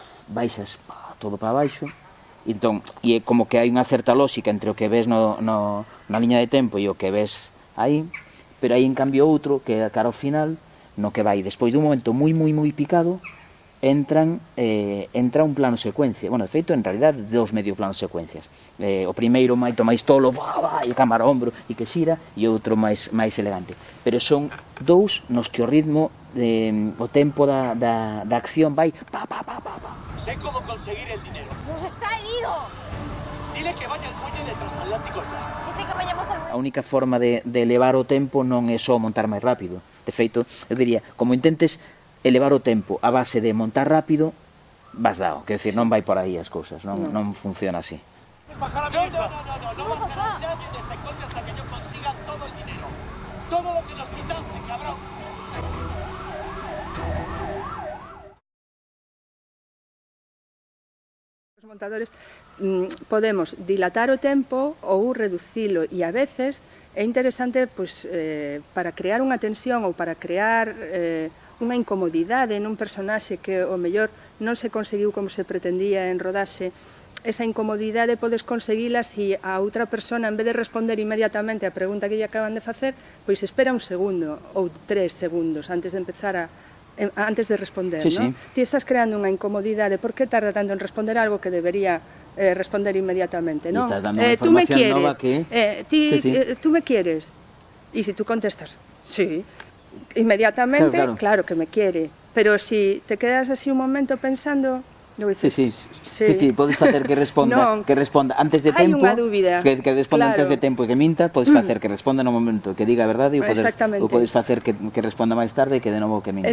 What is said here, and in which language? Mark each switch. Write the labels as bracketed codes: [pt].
[gl] baixas todo para baixo, entón, e é como que hai unha certa lógica entre o que ves na liña de tempo e o que ves aí, pero aí en cambio outro, que é cara ao final, no que vai despois dun momento moi picado, entra un plano secuencia, bueno, de feito, [es] en realidad, [gl] dos medio planos secuencias. O primeiro máis tolo, e cámara ao ombro, e que xira, e outro máis elegante. Pero son dous nos que o ritmo, o tempo da acción vai [es] Sé cómo conseguir el dinero. ¡Nos está herido! Dile que vaya al muelle de transatlánticos ya. Dice que vayamos al muelle. [gl] A única forma de elevar o tempo non é só montar máis rápido. De feito, eu diría, como intentes elevar o tempo a base de montar rápido, vas dado. Quer decir, non vai por aí as cousas, non funciona así. [es] Bajar a mi hija. No bajará nadie de ese coche hasta que yo consiga todo el dinero. Todo lo que nos quitaste, cabrón. [gl] Os montadores podemos dilatar o tempo ou reducilo e a veces é interesante para crear unha tensión ou para crear unha incomodidade nun personaxe que o mellor non se conseguiu como se pretendía en rodaxe. Esa incomodidade podes conseguila se a outra persona, en vez de responder inmediatamente a pregunta que lle acaban de facer, pois espera un segundo ou 3 segundos antes de empezar antes de responder, non? Ti estás creando unha incomodidade, por que tarda tanto en responder algo que debería responder inmediatamente, non? [es] Tú me quieres, tú me quieres, [gl] e se tú contestas, sí, inmediatamente, [es] claro que me quiere, [gl] pero se te quedas así un momento pensando... Sí, podes facer que responda antes de tempo, que responda antes de tempo e que minta, podes facer que responda no momento que diga a verdade ou podes facer que responda máis tarde e que de novo que minta.